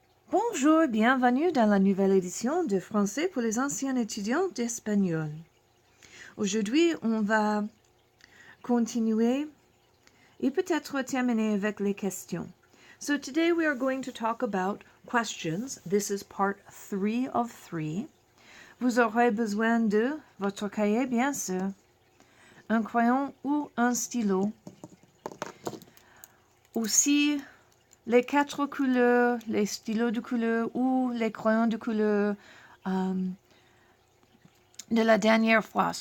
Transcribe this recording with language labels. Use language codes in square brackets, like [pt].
[fr] Bonjour et bienvenue dans la nouvelle édition de Français pour les anciens étudiants d'espagnol. Aujourd'hui, on va continuer et peut-être terminer avec les questions. [en] So today we are going to talk about questions. This is part 3 of 3. [fr] Vous aurez besoin de votre cahier, bien sûr, un crayon ou un stylo. Aussi, les 4 couleurs, les stylos de couleur ou les crayons de couleur de la dernière fois.